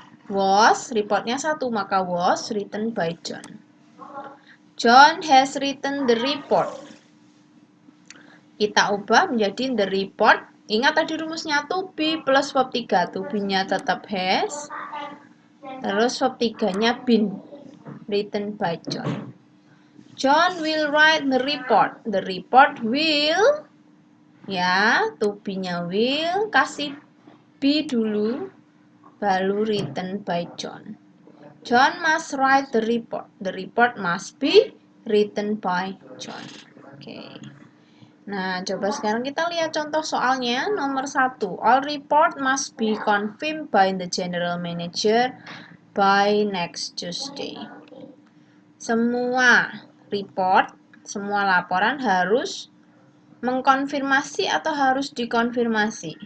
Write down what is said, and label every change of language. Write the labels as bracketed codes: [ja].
[en] Was, [id] reportnya 1, maka [en] was written by John. John has written the report. [id] Kita ubah menjadi [en] the report. [id] Ingat tadi rumusnya to be plus verb 3. To be-nya tetap has. Terus [en] verb 3-nya been. Written by John. John will write the report. The report will, ya, to be-nya will, [id] kasih be dulu, baru [en] written by John. John must write the report. The report must be written by John. [id] Oke. Nah, coba sekarang kita lihat contoh soalnya. Nomor 1. [en] All report must be confirmed by the general manager by next Tuesday. [id] Semua report, semua laporan harus mengkonfirmasi atau harus dikonfirmasi.